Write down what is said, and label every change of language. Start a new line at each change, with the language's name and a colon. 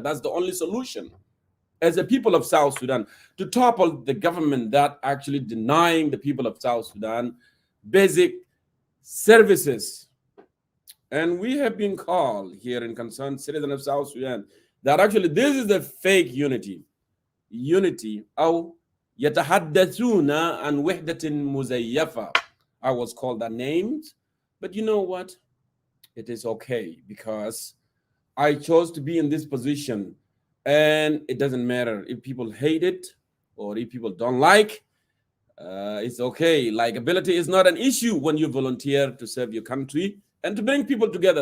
English: That's the only solution as a people of South Sudan to topple the government that actually denying the people of South Sudan basic services. And we have been called here in Concerned Citizen of South Sudan that actually this is the fake unity.
Arabic: Unity أو يتحدثون عن وحدة مزيفة.
English: I was called that names, but you know what? It is okay because I chose to be in this position, and it doesn't matter if people hate it or if people don't like. It's okay. Likability is not an issue when you volunteer to serve your country and to bring people together.